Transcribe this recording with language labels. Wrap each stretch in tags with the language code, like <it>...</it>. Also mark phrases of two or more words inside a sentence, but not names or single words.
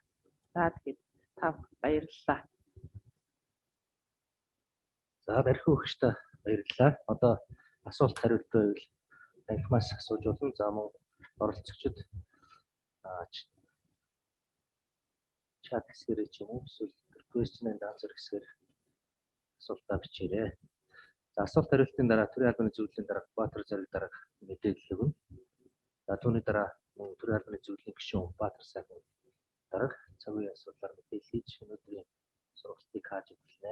<mn>За тэгээд та баярлалаа. За барих өгчтэй баярлалаа. Одоо асуулт хариулт байвал танхимаас асууж болно. За мөн оролцогчид чат хэсгээрээ ч юм уу эсвэл</mn> <en>question and answer</en> <mn>хэсгээр асуултаа бичээрэй. За асуулт хариултын дараа төрийн албаны зөвлөлийн дарга Баатар Зориг дарга мэдээлэл өгнө. За түүний дараа мөн төрийн албаны зөвлөлийн гишүүн Баатар Сайхан дарга цагийн асуудлаар мэдээлэл хийж өнөөдрийн сургалтыг хааж өгнө.</mn>